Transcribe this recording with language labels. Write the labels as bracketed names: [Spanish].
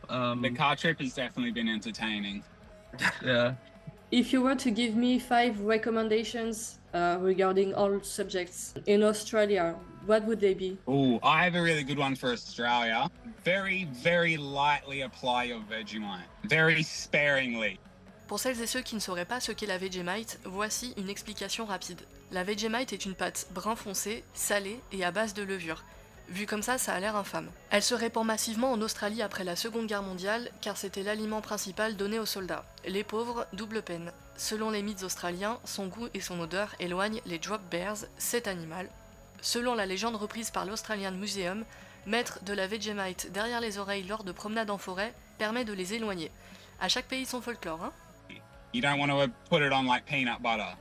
[English] The car trip has definitely been entertaining. yeah. If you were to give me 5 recommendations regarding all subjects in Australia, what would they be? Oh, I have a really good one for Australia. Very, very lightly apply your Vegemite. Very sparingly. [French] Pour celles et ceux qui ne sauraient pas ce qu'est la Vegemite, voici une explication rapide. La Vegemite est une pâte brun foncé, salée et à base de levure. Vu comme ça a l'air infâme. Elle se répand massivement en Australie après la Seconde Guerre mondiale, car c'était l'aliment principal donné aux soldats. Les pauvres, double peine. Selon les mythes australiens, son goût et son odeur éloignent les drop bears, cet animal. Selon la légende reprise par l'Australian Museum, mettre de la Vegemite derrière les oreilles lors de promenades en forêt permet de les éloigner. À chaque pays son folklore, hein? [English] You don't want to put it on like peanut butter.